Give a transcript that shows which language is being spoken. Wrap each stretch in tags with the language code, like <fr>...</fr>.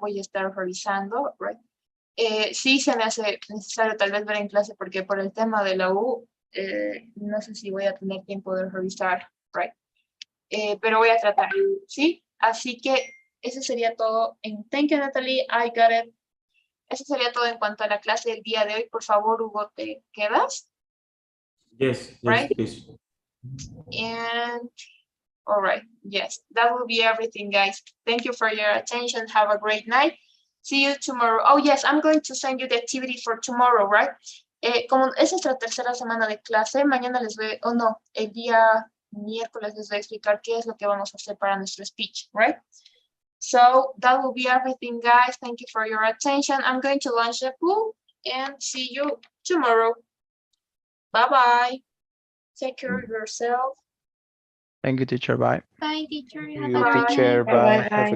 <es>Voy a estar revisando, right? Sí se me hace necesario tal vez ver en clase porque por el tema de la U, no sé si voy a tener tiempo de revisar, right? Pero voy a tratar, ¿sí? Así que eso sería todo.</es> <en>Thank you, Natalie. I got it.</en> <es>Eso sería todo en cuanto a la clase del día de hoy. Por favor, Hugo, ¿te quedas?</es> <en>Yes, Right? please. And all right, yes, that will be everything, guys. Thank you for your attention. Have a great night. See you tomorrow. Oh, yes, I'm going to send you the activity for tomorrow, right?</en> <es>Como es nuestra tercera semana de clase, mañana les voy, o no, el día miércoles les voy a explicar qué es lo que vamos a hacer para nuestro speech, right?</es> <en>So that will be everything, guys. Thank you for your attention. I'm going to launch the pool and see you tomorrow. Bye-bye. Take care of yourself. Thank you, teacher. Bye. Bye, teacher. Have You a great teacher, night. bye. Bye, Have a</en>